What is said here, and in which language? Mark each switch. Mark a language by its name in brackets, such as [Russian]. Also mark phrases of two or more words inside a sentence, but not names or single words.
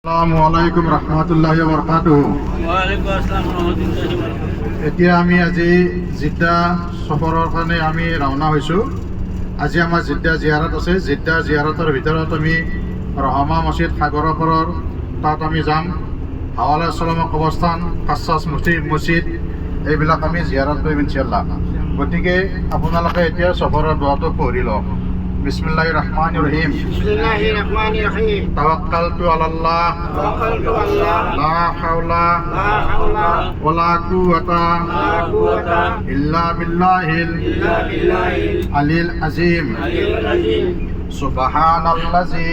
[Arabic] السلام عليكم ورحمة الله وبركاته. وعليكم السلام ورحمة الله وبركاته. [Assamese] এতিয়া আমি আজি জিদ্দা সফৰৰ কাৰণে আমি ৰাওনা হৈছোঁ। আজি আমাৰ জিদ্দা জিয়াৰত আছে। জিদ্দা জিয়াৰতৰ ভিতৰত আমি ৰহমা মছজিদ সাগৰৰ পাৰৰ তাত আমি যাম। হাৱালা চলামা কবৰস্থান, কাছাছ মছজিদ এইবিলাক আমি জিয়াৰত কৰিম ইনশাআল্লাহ। গতিকে আপোনালোকে এতিয়া সফৰৰ দুৱাটো পঢ়ি লওক। [Arabic] بسم الله الرحمن الرحيم. بسم الله الرحمن الرحيم. توكلت على الله توكلت الله لا حول لا حول ولا قوة ولا قوة إلا بالله إلا بالله العلي العظيم. العلي العظيم. সুবহানাল্লাযী